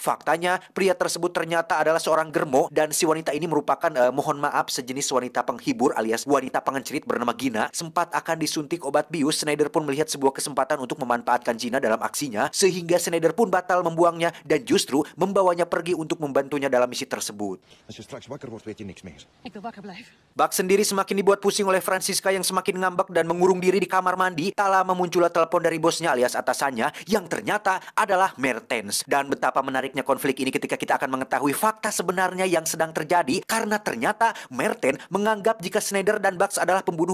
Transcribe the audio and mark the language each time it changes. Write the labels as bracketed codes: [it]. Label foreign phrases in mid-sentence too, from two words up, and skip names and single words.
[id] Faktanya, pria tersebut ternyata adalah seorang germo dan si wanita ini merupakan mohon maaf sejenis wanita penghibur alias wanita pengencerit bernama Gina. Sempat akan disuntik obat bius, Schneider pun melihat sebuah kesempatan untuk memanfaatkan Gina dalam aksinya sehingga Schneider pun batal membuangnya dan justru membawanya pergi untuk membantunya dalam misi tersebut. [nl] Als je straks wakker wordt, weet je niks meer. Ik wil wakker blijven. [id] Buck sendiri semakin dibuat pusing oleh Francisca yang semakin ngambek dan mengurung diri di kamar mandi. Tak lama muncullah telepon dari bosnya alias atasannya yang ternyata adalah Mertens. Dan betapa menariknya konflik ini ketika kita akan mengetahui fakta sebenarnya yang sedang terjadi karena ternyata Mertens menganggap jika Schneider dan Buck adalah pembunuh